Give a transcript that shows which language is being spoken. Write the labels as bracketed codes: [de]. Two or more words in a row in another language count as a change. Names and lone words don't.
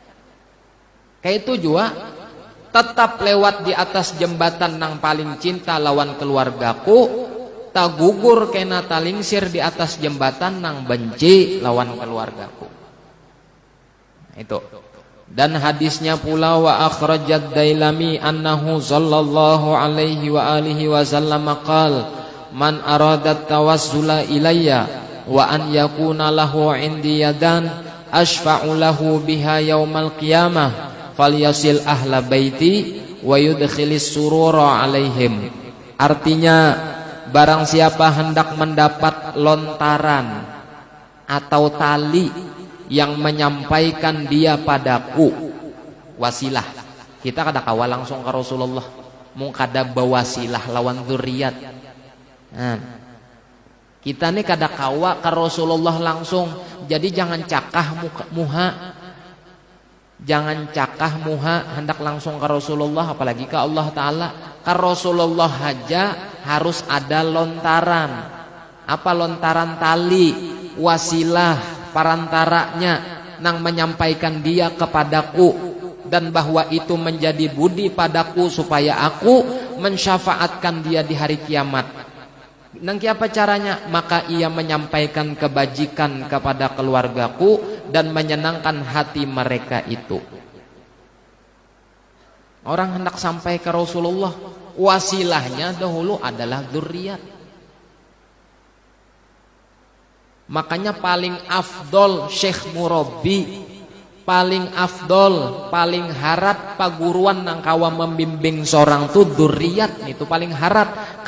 [bjn] Kayak itu juga tetap lewat di atas jembatan nang paling cinta lawan keluargaku, tak gugur kena talingsir di atas jembatan nang benci lawan keluargaku. [id] Itu. Dan hadisnya pula [ar] وأخرج الديلمي أنه صلى الله عليه وعلى آله وسلم قال من أراد التوسل إلي وأن يكون له عندي يدا أشفع له بها يوم القيامة فليصل أهل بيتي ويدخل السرور عليهم. [id] Artinya, barang siapa hendak mendapat lontaran atau tali yang menyampaikan dia padaku, wasilah. [bjn] Kita kada kawal langsung ke Rasulullah, mung kada bawasilah lawan dzurriat. Nah, kita nih kada kawa ke Rasulullah langsung. Jadi jangan cakah muha. Jangan cakah muha hendak langsung ke Rasulullah, apalagi ke Allah Ta'ala. [id] Ke Rasulullah aja harus ada lontaran. Apa lontaran? Tali, wasilah, parantaranya nang menyampaikan dia kepadaku, dan bahwa itu menjadi budi padaku supaya aku mensyafaatkan dia di hari kiamat. [bjn] Nang apa caranya? [id] Maka ia menyampaikan kebajikan kepada keluargaku dan menyenangkan hati mereka itu. Orang hendak sampai ke Rasulullah, wasilahnya dahulu adalah dzurriat. [bjn] Makanya paling afdol Syekh Murabbi, paling afdol, paling harap paguruan nang kawa membimbing seorang tu dzurriat, itu paling harap.